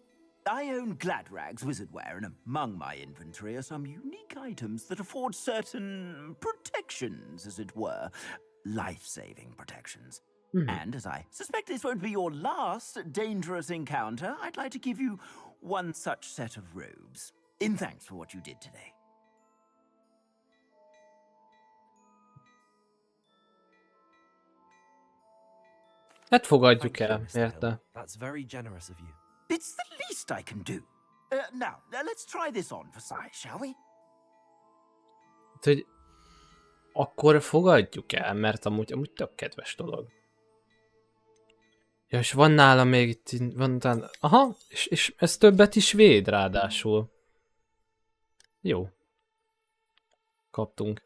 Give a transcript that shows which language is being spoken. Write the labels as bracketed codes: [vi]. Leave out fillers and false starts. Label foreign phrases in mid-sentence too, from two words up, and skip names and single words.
[en] I own Gladrag's wizardware, and among my inventory are some unique items that afford certain protections, as it were. Life-saving protections. And as I suspect this won't be your last dangerous encounter, I'd like to give you one such set of robes, in thanks for what you did today. [hu] Hát fogadjuk [en] Thank you, [hu] el, [en] Miss Dale. [hu] érte? [en] That's very generous of you. It's the least I can do. Now, let's try this on for size, shall we? [hu] Hát, hogy akkor fogadjuk el, mert amúgy tök kedves dolog. Ja, és van nála még itt, van talán, aha, és ez többet is véd ráadásul. Jó. Kaptunk.